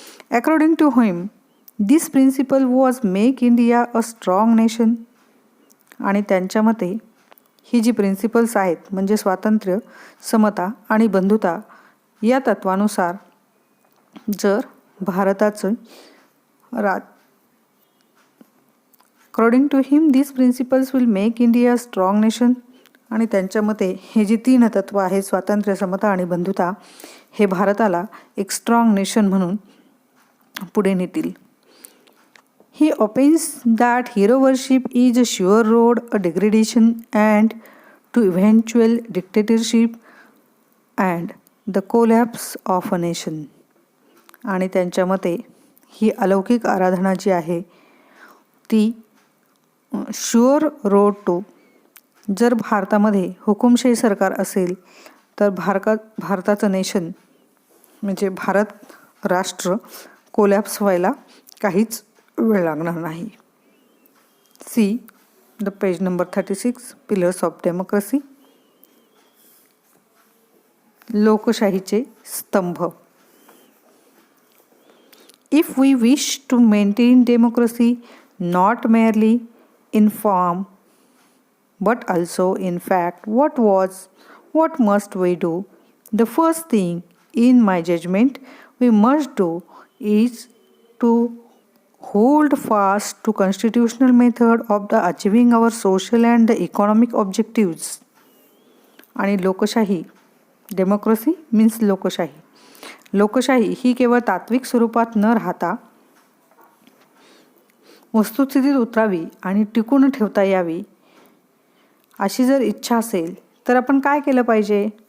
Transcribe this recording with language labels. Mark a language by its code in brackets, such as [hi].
[en] According to him this principle was make India a strong nation. [mr] आणि त्यांच्या मते ही जी principles आहेत म्हणजे स्वातंत्र्य, समता आणि बंधुता या तत्वानुसार जर भारताचं [en] According to him this principles will make India strong nation. [mr] आणि त्यांच्या मते हे जी 3 तत्व आहेत स्वातंत्र्य, समता आणि बंधुता हे भारताला एक स्ट्रॉंग नेशन म्हणून पुढे नेतील. [en] He opines that hero worship is a sure road to degradation and to eventual dictatorship and the collapse of a nation. [mr] आणि त्यांच्या मते ही अलौकिक आराधना जी आहे ती [en] sure road to, [mr] जर भारतामध्ये हुकुमशाही सरकार असेल तर भारताचं नेशन म्हणजे भारत राष्ट्र कोलॅप्स व्हायला काहीच वेळ लागणार नाही. See [en] The page number 36, pillars of democracy. [mr] लोकशाहीचे स्तंभ. [en] If we wish to maintain democracy not merely in form but also in fact, what must we do? The first thing, in my judgment, we must do is to hold fast to constitutional method of the achieving our social and the economic objectives. [mr] आणि लोकशाही, democracy means लोकशाही. लोकशाही ही केवळ तात्विक स्वरूपात न राहता वस्तुस्थितीत उतरावी आणि टिकून ठेवता यावी अशी जर इच्छा असेल तर आपण काय केलं पाहिजे?